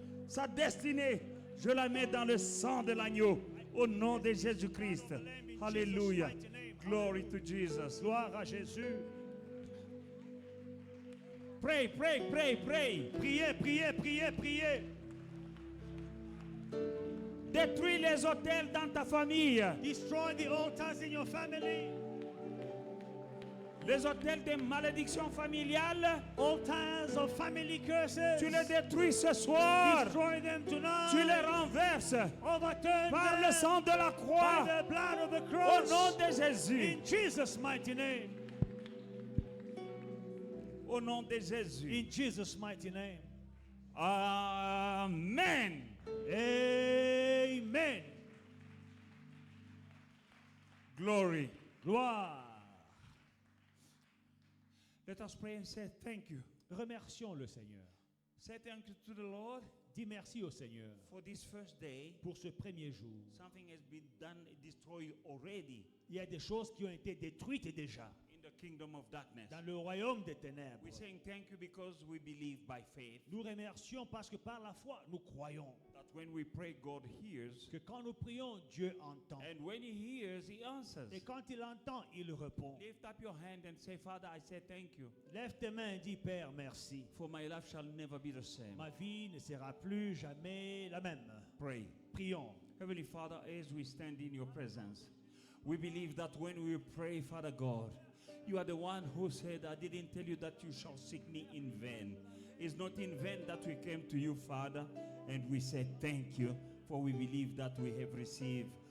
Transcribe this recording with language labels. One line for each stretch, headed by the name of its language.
French: Sa destinée, je la mets dans le sang de l'agneau au nom de Jésus-Christ.
English: Alléluia. Glory to Jesus.
French: Gloire à Jésus.
English: Pray, pray, pray, pray.
French: Priez, priez, priez, priez. Détruis les hôtels dans ta famille.
English: Destroy the altars in your family.
French: Les hôtels de malédiction familiale.
English: Altars of family curses.
French: Tu les détruis ce soir.
English: Destroy them tonight.
French: Tu les renverses
English: Overturn
French: par
English: them
French: le sang de la
English: by
French: croix.
English: the blood of the
French: Au
English: cross.
French: nom de Jésus.
English: In Jesus' mighty name.
French: Au nom de Jésus.
English: In Jesus' mighty name.
French: Amen.
English: Amen. Glory.
French: Gloire.
English: Let us pray and say thank you.
French: Remercions le Seigneur.
English: Say thank you to the Lord
French: Dis merci au Seigneur
English: for this first day.
French: pour ce premier jour.
English: Something has been done, destroyed already
French: Il y a des choses qui ont été détruites déjà
English: in the kingdom of darkness.
French: dans le royaume des ténèbres.
English: We're saying thank you because we believe by faith
French: Nous remercions parce que par la foi, nous croyons
English: that when we pray, God hears.
French: que quand nous prions, Dieu entend.
English: And when He hears, He answers.
French: Et quand il entend, il répond.
English: Lift up your hand and say, Father, I say thank you.
French: Lève tes mains et dis, Père, merci.
English: For my life shall never be the same.
French: Ma vie ne sera plus jamais la même.
English: Pray.
French: Prions.
English: Heavenly Father, as we stand in your presence, we believe that when we pray, Father God, you are the one who said, I didn't tell you that you shall seek me in vain. It's not in vain that we came to you, Father, and we say thank you, for we believe that we have received